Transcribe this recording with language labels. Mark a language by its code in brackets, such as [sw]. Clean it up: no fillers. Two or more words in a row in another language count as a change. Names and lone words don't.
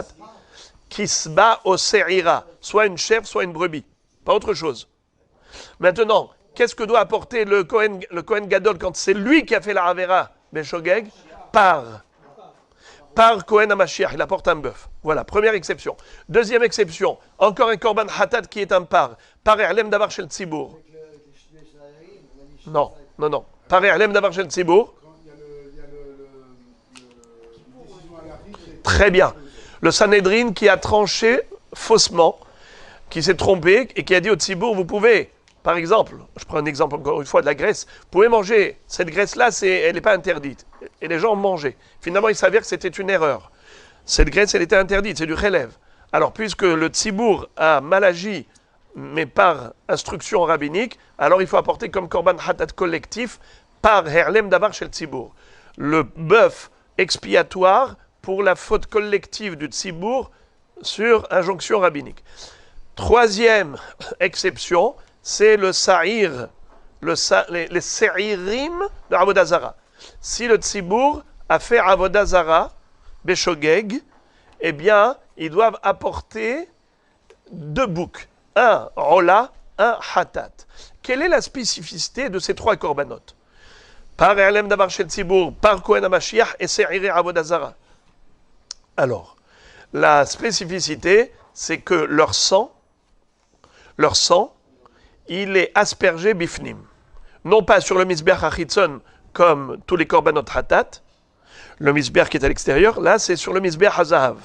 [he] כשבה או שעירה, [fr] soit une chèvre, soit une brebis, pas autre chose. Maintenant, qu'est-ce que doit apporter le Kohen Gadol quand c'est lui qui a fait la [he] עבירה בשוגג? [fr] Par [he] כהן המשיח, [fr] il apporte un bœuf. Voilà, première exception. Deuxième exception, encore un [he] קרבן חטאת [fr] qui est un par [he] העלם דבר של ציבור. [fr] Non. Par [he] העלם דבר של ציבור. [fr] Très bien. Le Sanhedrin qui a tranché faussement, qui s'est trompé et qui a dit au tzibur, vous pouvez, par exemple, je prends un exemple encore une fois de la graisse, vous pouvez manger, cette graisse-là, elle n'est pas interdite. Et les gens ont mangé. Finalement, il s'avère que c'était une erreur. Cette graisse, elle était interdite, c'est du relève. Alors, puisque le tzibur a mal agi, mais par instruction rabbinique, alors il faut apporter comme [he] קרבן חטאת [fr] collectif par [he] העלם דבר של ציבור. [fr] Le bœuf expiatoire pour la faute collective du tzibur sur injonction rabbinique. Troisième exception, c'est le sa'ir, les sa'irim de [he] עבודה זרה. [fr] Si le tzibur a fait [he] עבודה זרה, בשוגג, [fr] eh bien, ils doivent apporter deux boucs, un Ola, un Hatat. Quelle est la spécificité de ces trois corbanotes? [he] פר העלם דבר של ציבור, פר כהן המשיח et שעירי עבודה זרה. [fr] Alors, la spécificité, c'est que leur sang, il est aspergé bifnim. Non pas sur le [he] מזבח החיצון, [fr] comme tous les [he] קרבנות חטאת, [fr] le Mizbeach qui est à l'extérieur, là c'est sur le [he] מזבח הזהב.